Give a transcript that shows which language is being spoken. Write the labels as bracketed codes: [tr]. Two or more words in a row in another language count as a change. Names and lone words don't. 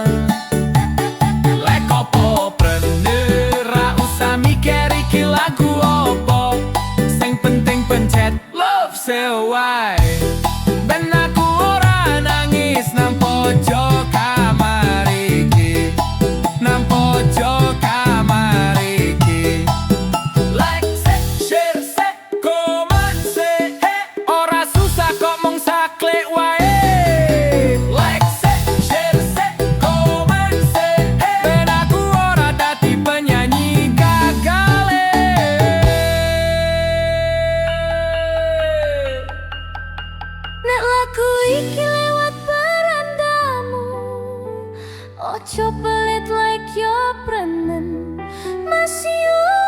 [jv] Lek opo prenen ra usah mikir iki lagu opo, sing penting pencet love sewai. Ben aku ora nangis nang pojok kamar iki, nang pojok kamar iki. Like say, share say, comment say, hey. Ora susah kok mung saklik wae. Like say, share say, comment say, hey. Ben aku ora dadi penyanyi gagale. Nek lagu iki lewat berandamu, ojo pelit like yo prenen, [id] masih